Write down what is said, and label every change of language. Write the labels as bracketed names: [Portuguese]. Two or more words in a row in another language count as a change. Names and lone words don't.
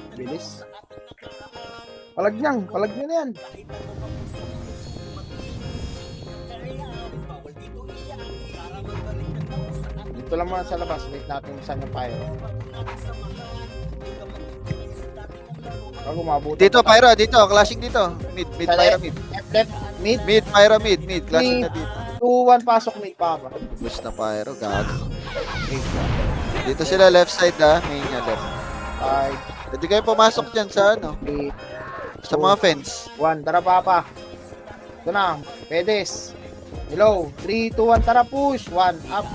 [Filipino] Bilis. Palag niya na yan. Dito lang muna sa labas. Wait natin saan yung pyro. Bago mabuti. Dito, Pyro. Dito. Clashing dito. Mid. Pyro mid. Left, mid. Mid. Pyro mid. Clashing na dito. 2, 1, pasok mid papa. Boost na Pyro. Gago. Dito sila left side ah. Main niya left. 5, Pwede kayo pumasok dyan sa 3, sa mga fence. 1. Tara papa. Ito na. Pedes. Hello. 3, 2, 1. Tara push. 1, up.